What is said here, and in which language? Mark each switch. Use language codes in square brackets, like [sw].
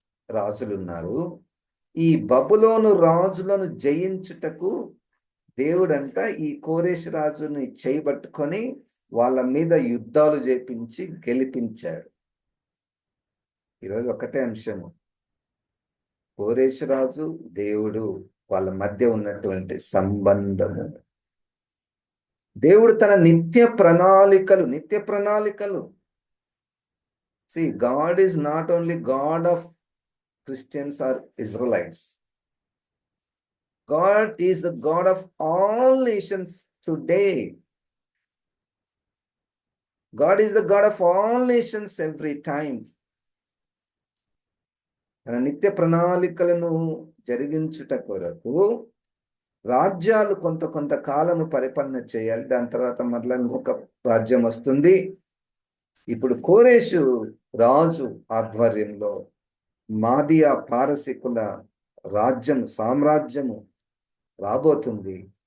[te] రాజులున్నారు. ఈ బబులోను రాజులను జయించుటకు దేవుడంట ఈ కోరేషు రాజుని చేయబట్టుకొని వాళ్ళ మీద యుద్ధాలు చేపించి గెలిపించాడు. ఈరోజు ఒకటే అంశము, కోరేషు రాజు దేవుడు వాళ్ళ మధ్య ఉన్నటువంటి సంబంధము. దేవుడు తన నిత్య ప్రణాళికలు [en] See, God is not only God of Christians or Israelites. God is the God of all nations today. God is the God of all nations every time. [te] తన నిత్య ప్రణాళికలను జరిగించుట కొరకు రాజ్యాలు కొంత కాలము పరిపాలన చేయాలి. దాని తర్వాత మరలా ఇంకొక రాజ్యం వస్తుంది. ఇప్పుడు కోరేషు రాజు ఆధ్వర్యంలో మాదియా పారసికుల సామ్రాజ్యము రాబోతుంది.